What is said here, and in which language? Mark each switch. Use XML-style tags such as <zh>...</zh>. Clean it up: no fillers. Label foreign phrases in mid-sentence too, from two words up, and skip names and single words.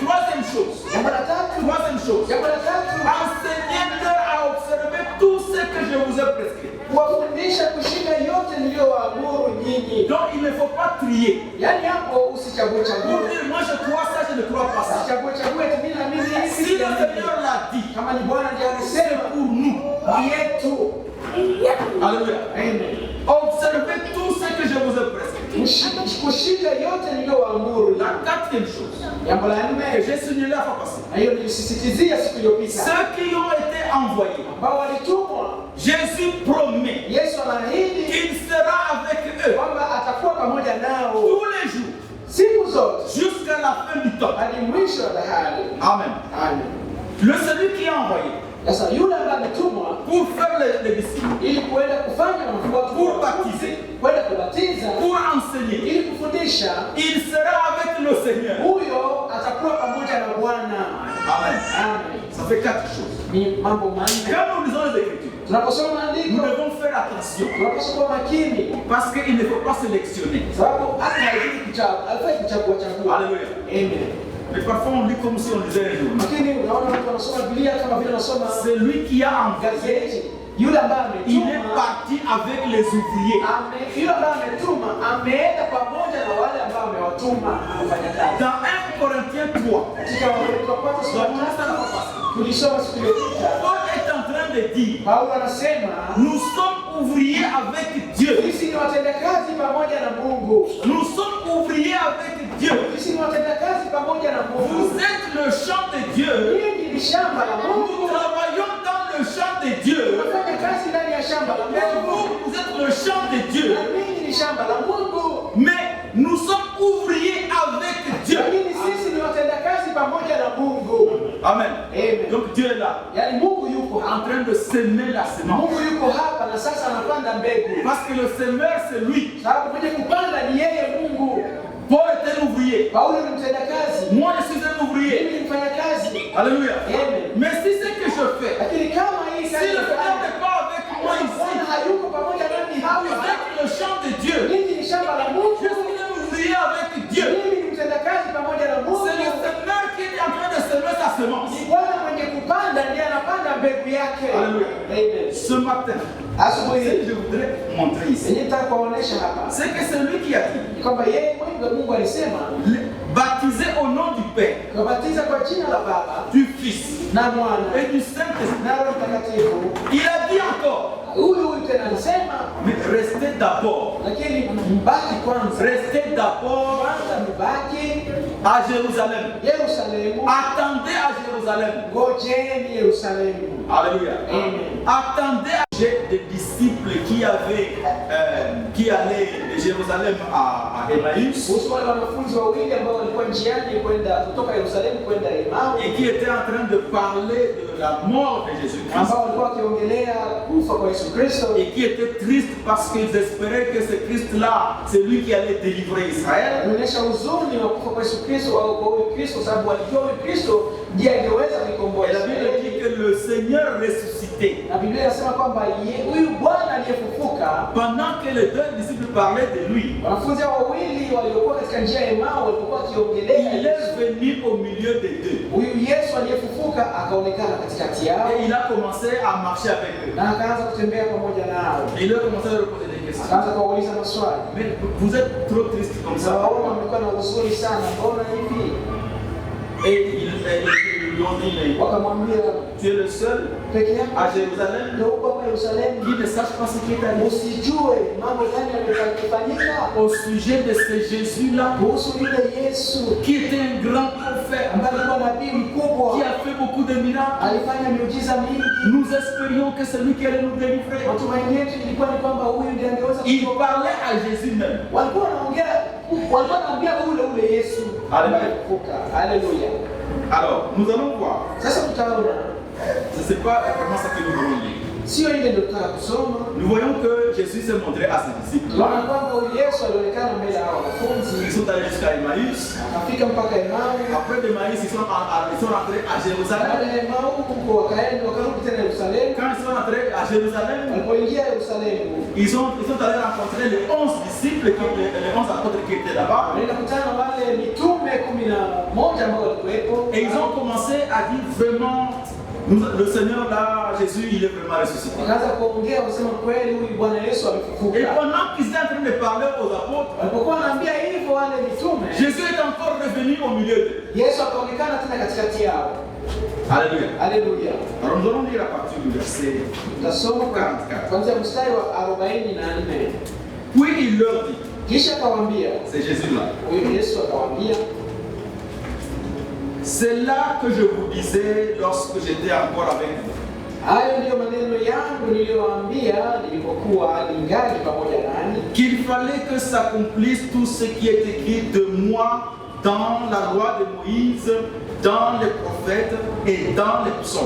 <fr>Troisième chose,</fr> <sw>Jambo la tatu,</sw> <fr>enseignez-leur à observer tout ce que je vous ai prescrit.</fr> <sw>kuwafundisha kushika yote niliyowaamuru nyinyi.</sw> <fr>Donc il ne faut pas trier.</fr> <sw>Yaani hapo usichague</sw> <fr>Pour</fr> <sw>chague.</sw> <fr>dire moi je crois ça, je ne crois pas ça.</fr> <sw>Usichague chague eti mimi na mimi</sw> <fr>Si le Seigneur l'a dit,</fr> <sw>kama ni Bwana ndiye</sw> <fr>c'est</fr> <sw>amesema</sw> <fr>pour nous.</fr> <sw>ni yetu.</sw> <fr>Alléluia.</fr> <sw>Amen.</sw> <fr>Observez tout ce que je vous ai prescrit.</fr> <sw>Kushika yote niliyowaamuru.</sw> <fr>La quatrième chose</fr> <sw>Jambo la</sw> <fr>que</fr> <sw>nne,</sw> <fr>j'ai signalé la fois passée,</fr> <sw>na hiyo nilisisitizia siku iliyopita,</sw> <fr>ceux qui ont été envoyés,</fr> <sw>ambao walitumwa,</sw> <fr>Jésus promet</fr> <sw>Yesu anaahidi</sw> <fr>qu'il sera avec eux</fr> <sw>kwamba atakuwa pamoja nao</sw> <fr>tous les jours</fr> <sw>siku zote</sw> <fr>jusqu'à la fin du temps.</fr> <sw>hadi mwisho wa dahari.</sw> <fr>Amen.</fr> <sw>Amen.</sw> <fr>Le celui qui est envoyé</fr> <sw>Sasa yule ambaye ametumwa</sw> <fr>pour faire les disciples,</fr> <sw>ili kuenda kufanya wanafunzi,</sw> <fr>pour baptiser,</fr> <sw>kwenda kubatiza,</sw> <fr>pour enseigner,</fr> <sw>ili kufundisha,</sw> <fr>il sera avec le Seigneur.</fr> <sw>huyo atakuwa pamoja na Bwana.</sw> <fr>Amen.</fr> <sw>Amen.</sw> <fr>Ça fait quatre choses.</fr> <sw>Ni mambo manne.</sw> <fr>Quand nous lisons les Écritures,</fr> <sw>Tunaposoma</sw> <fr>nous</fr> <sw>maandiko</sw> <fr>devons faire attention</fr> <sw>tunapaswa kuwa makini,</sw> <fr>parce qu'il ne faut pas sélectionner.</fr> <sw>sababu hata haifai kuchagua chagua.</sw> <fr>Alléluia.</fr> <sw>Amen.</sw> <fr>Mais parfois on lit comme si on lisait un journal.</fr> <sw>Lakini unaona watu wanasoma Biblia kama vile wanasoma</sw> <fr>C'est lui qui a envoyé.</fr> <sw>gazeti. Yule ambaye</sw> <fr>Il est</fr> <sw>ametuma</sw> <fr>parti avec les ouvriers.</fr> <sw>yule ambaye ametuma ameenda pamoja na wale ambao amewatuma kufanya kazi.</sw> <fr>Dans 1 Corinthiens 3,</fr> <sw>Katika Wakorintho wa kwanza sura ya tatu tulisoma siku iliyopita,</sw> <fr>Paul est en train de dire,</fr> <sw>Paulo anasema</sw> <fr>nous sommes ouvriers avec Dieu.</fr> <sw>sisi ni watendakazi pamoja na Mungu.</sw> <fr>Nous sommes ouvriers avec Dieu.</fr> <sw>Sisi ni watendakazi pamoja na Mungu.</sw> <fr>Vous êtes le champ de Dieu.</fr> <sw>Hili ni shamba la</sw> <fr>Nous</fr> <sw>Mungu.</sw> <fr>travaillons dans le champ de Dieu.</fr> <sw>Tunafanya kazi ndani ya shamba la</sw> <fr>Et</fr> <sw>Mungu.</sw> <fr>vous, vous êtes le champ de Dieu.</fr> <sw>Na mimi ni shamba la Mungu.</sw> <fr>Mais nous sommes ouvriers avec Dieu.</fr> <sw>Lakini sisi ni watendakazi pamoja na Mungu.</sw> <fr>Amen.</fr> <sw>Amen.</sw> <fr>Donc Dieu est là,</fr> <sw>Yaani Mungu yuko</sw> <fr>en</fr> <sw>hapa.</sw> <fr>train de semer la semence.</fr> <sw>Mungu yuko hapa na sasa anapanda mbegu.</sw> <fr>Parce que le semeur, c'est lui.</fr> <sw>Sababu mwenye kupanda ni yeye Mungu.</sw> <fr>Paul est un ouvrier.</fr> <sw>Paulo ni mtendakazi.</sw> <fr>Moi, je suis un ouvrier.</fr> <sw>Mimi ni mfanyakazi.</sw> <fr>Alléluia.</fr> <sw>Amen.</sw> <fr>Mais si ce que je fais,</fr> <sw>Lakini kama hii</sw> <fr>si</fr> <sw>kazi</sw> <fr>le Seigneur</fr> <sw>nafanya,</sw> <fr>n'est pas avec moi</fr> <sw>Bwana</sw> <fr>ici,</fr> <sw>hayuko pamoja nami</sw> <fr>vous</fr> <sw>hapa.</sw> <fr>êtes le champ de Dieu.</fr> <sw>Mimi ni shamba la</sw> <fr>Je</fr> <sw>Mungu.</sw> <fr>suis un ouvrier avec Dieu.</fr> <sw>Mimi ni mtendakazi pamoja na Mungu.</sw> <fr>C'est le Seigneur qui est en train de semer sa semence.</fr> <sw>Ni Bwana mwenye kupanda ndiye anapanda mbegu yake.</sw> <fr>Alléluia.</fr> <sw>Amen.</sw> <fr>Ce matin, ce</fr> <sw>Asubuhi</sw> <fr>que je voudrais montrer ici,</fr> <sw>yenye nataka kuwaonesha hapa</sw> <fr>c'est que c'est lui qui a dit,</fr> <sw>ni kwamba yeye mwenyewe Mungu alisema</sw> <fr>baptisez au nom du Père,</fr> <sw>kubatiza kwa jina la Baba</sw> <fr>du Fils</fr> <sw>na Mwana</sw> <fr>et du Saint-Esprit.</fr> <sw>na Roho Mtakatifu.</sw> <fr>Il a dit encore,</fr> <sw>Huyu tena alisema,</sw> <fr>mais restez d'abord,</fr> <sw>lakini mbaki kwanza.</sw> <fr>restez d'abord</fr> <sw>Kwanza mbaki</sw> <fr>à Jérusalem.</fr> <sw>Yerusalemu.</sw> <fr>Attendez à Jérusalem.</fr> <sw>Ngojeni Yerusalemu.</sw> <fr>Alléluia.</fr> <sw>Amen.</sw> <fr>Attendez à des disciples qui allaient de Jérusalem à Emmaüs</fr> <sw>Kuhusu wale wanafunzi wawili ambao walikuwa njiani kwenda kutoka Yerusalemu kwenda Emau</sw> <fr>et qui étaient en train de parler de la mort de Jésus-Christ</fr> <sw>ambao walikuwa wakiongelea kufa kwa Yesu Kristo</sw> <fr>et qui étaient tristes parce qu'ils espéraient que ce Christ-là, c'est lui qui allait délivrer Israël.</fr> <sw>wanaonyesha huzuni wa kufa kwa Yesu Kristo au kwa huyu Kristo sababu walijua huyu Kristo ndiye angeweza kuikomboa</sw> <fr>Et la Bible dit que le Seigneur ressuscité,</fr> <sw>na Biblia inasema kwamba huyu Bwana aliyefufuka</sw> <fr>pendant que les deux disciples parlaient de lui,</fr> <sw>wanafunzi hao wawili waliokuwa katika njia ya Emau walipokuwa</sw> <fr>il</fr> <sw>wakiongelea</sw> <fr>est venu au milieu des deux.</fr> <sw>huyu Yesu aliyefufuka akaonekana katikati yao</sw> <fr>Et il a commencé à marcher avec eux.</fr> <sw>na akaanza kutembea pamoja nao.</sw> <fr>Et il a commencé à leur poser des questions.</fr> <sw>Akaanza kuwauliza maswali.</sw> <fr>Mais vous êtes trop triste comme ça.</fr> <sw>Sawaona mlikuwa na huzuni sana, mbona hivi?</sw> <fr>Et ils lui ont dit, mais</fr> <sw>Wakamwambia</sw> <fr>tu es le seul</fr> <sw>peke yako</sw> <fr>à Jérusalem</fr> <sw>ndio uko hapa Yerusalemu,</sw> <fr>qui ne sache pas ce qui est arrivé</fr> <sw>usijue mambo gani yamefanyika</sw> <fr>au sujet de ce Jésus-là,</fr> <sw>kuhusu yule Yesu</sw> <fr>qui était un grand prophète,</fr> <sw>ambaye alikuwa nabii mkubwa,</sw> <fr>qui a fait beaucoup de miracles.</fr> <sw>alifanya miujiza mingi.</sw> <fr>Nous espérions que c'est lui qui allait nous délivrer.</fr> <sw>Matumaini yetu ilikuwa ni kwamba huyu ndiye angeweza</sw> <fr>Il</fr> <sw>kutuokoa.</sw> <fr>parlait à Jésus même.</fr> <sw>Walikuwa wanaongea ule Yesu</sw> <fr>Haleluya.</fr> <sw>aliyefufuka. Haleluya.</sw> <fr>Alors, nous allons voir.</fr> <sw>Sasa tutaona</sw> <fr>Ce n'est pas vraiment ça que nous voulons lire.</fr> <sw>sio ile ndio tutaka kusoma.</sw> <fr>Nous voyons que Jésus s'est montré à ses disciples.</fr> <sw>Tunaona kwamba huyu Yesu alionekana mbele ya hao wanafunzi,</sw> <fr>Ils sont allés jusqu'à Emmaüs.</fr> <sw>akafika mpaka Emau.</sw> <fr>Après d'Emmaüs, ils sont rentrés à Jérusalem.</fr> <sw>Baada ya Emau huko wakarudi tena Yerusalemu.</sw> <fr>Quand ils sont rentrés à Jérusalem,</fr> <sw>Walipoingia Yerusalemu,</sw> <fr>ils sont allés rencontrer les 11 disciples, les 11 apôtres qui étaient là-bas.</fr> <sw>walienda kutana wale mitume 11 ambao walikuwepo,</sw> <fr>Et ils ont commencé à dire vraiment, le Seigneur là, Jésus, il est vraiment ressuscité.</fr> <sw>wakaanza kuongea kusema kweli huyu Bwana Yesu</sw> <fr>Et</fr> <sw>amefufuka.</sw> <fr>pendant qu'ils étaient en train de parler aux apôtres,</fr> <sw>Walipokuwa wanaambia hivyo wale mitume,</sw> <fr>Jésus est encore revenu au milieu d'eux.</fr> <sw>Yesu akaonekana tena katikati yao.</sw> <fr>Alléluia.</fr> <sw>Haleluya.</sw> <fr>Alors nous allons lire à partir du verset.</fr> <sw>Tutasoma</sw> <fr>44.</fr> <sw>kuanzia mstari wa 44.</sw> <fr>Puis il leur dit,</fr> <sw>Kisha akawaambia,</sw> <fr>c'est Jésus là,</fr> <sw>huyu Yesu akawaambia,</sw> <fr>c'est là que je vous disais lorsque j'étais encore avec vous,</fr> <sw>hayo ndiyo maneno yangu niliyowaambia nilipokuwa ningali pamoja nanyi,</sw> <fr>qu'il fallait que s'accomplisse tout ce qui est écrit de moi dans la loi de Moïse, dans les prophètes et dans les psaumes.</fr>